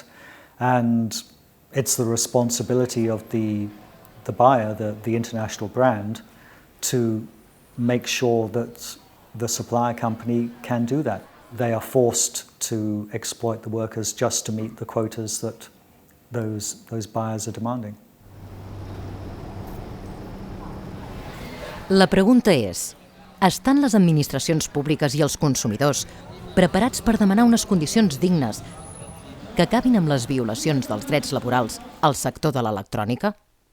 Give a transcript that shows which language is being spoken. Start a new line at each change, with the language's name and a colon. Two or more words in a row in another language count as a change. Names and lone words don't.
English: And it's the responsibility of the buyer, the international brand, to make sure that the supplier company can do that. They are forced to exploit the workers just to meet the quotas that those buyers are demanding.
Catalan: La pregunta és, estan les administracions públiques i els consumidors preparats per demanar unes condicions dignes que acabin amb les violacions dels drets laborals al sector de l'electrònica?